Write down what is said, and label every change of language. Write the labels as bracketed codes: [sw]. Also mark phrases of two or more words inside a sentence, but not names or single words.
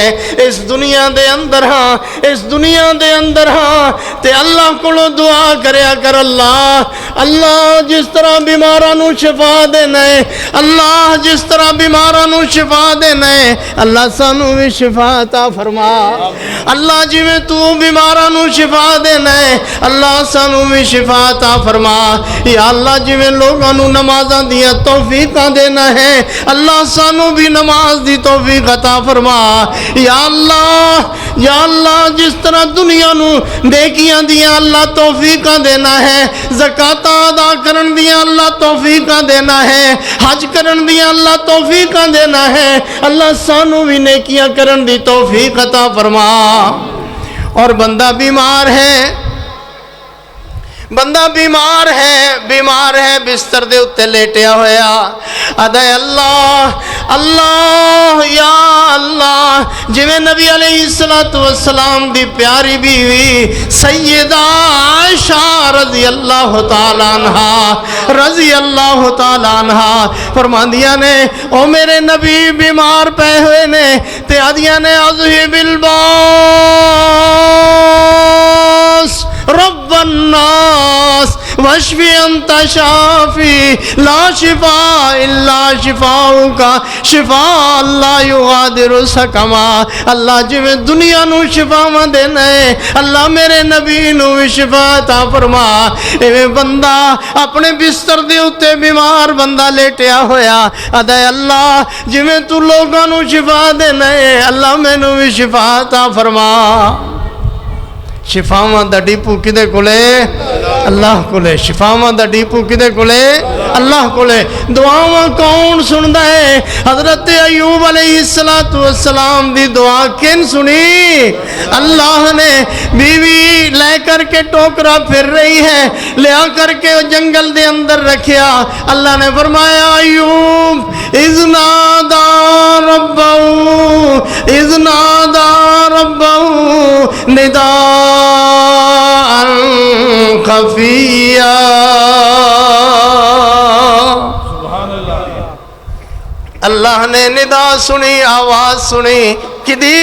[pa] اس دنیا دے اندر ہاں تے اللہ کولو دعا کریا کر، اللہ جس طرح بیماراں نو شفا دینا ہے، اللہ جس طرح بیماراں نو شفا دینا ہے، اللہ سانو بھی شفا عطا فرما، اللہ جویں تو بیماراں نو شفا دینا ہے اللہ سانو بھی شفا عطا فرما، یا اللہ جویں لوگاں نو نمازاں دیاں توفیقاں دینا ہے اللہ سانو بھی نماز دی توفیق عطا فرما، یا اللہ جس طرح دنیا نو نیکیاں دیاں اللہ توفیقاں دینا ہے، زکاتاں ادا کرن دیاں اللہ توفیقاں دینا ہے، حج کرن دیاں اللہ توفیقاں دینا ہے، اللہ سانو بھی نیکیاں کرن دی توفیق عطا فرما۔ اور بندہ بیمار ہے بستر دے اتے لیٹیا ہویا، ادائے اللہ یا اللہ جویں نبی علیہ السلام دی پیاری بیوی سیدہ عائشہ رضی اللہ تعالیٰ عنہ فرماندیاں نے او میرے نبی بیمار پہ ہوئے نے تے آدیاں نے [ar] اذہب الباس رب الناس واشفی انت شافی لا شفاء الا شفاؤک شفاء لا یغادر سقما، [pa] اللہ جویں دنیا نو شفاواں دینا ہے اللہ میرے نبی نو بھی شفا عطا فرما۔ ایویں بندہ اپنے بستر دے اتے بیمار بندہ لیٹیا ہویا، ادائے اللہ جویں تو لوگاں نو شفا دینا ہے اللہ مینوں بھی شفا عطا فرما۔ شفاواں دا ڈیپو کدے کولے؟ اللہ کولے۔ شفاواں دا ڈیپو کدے کولے؟ اللہ کولے۔ دعاواں کون سندا ہے؟ حضرت ایوب علیہ السلام دی دعا کن سنی؟ اللہ نے بیوی لے کر کے ٹوکرا پھر رہی ہے، لیا کر کے جنگل دے اندر رکھیا، اللہ نے فرمایا ایوب [ar] اذ نادا ربہ نداء خفیہ، [pa] اللہ نے ندا سنی، آواز سنی کدی؟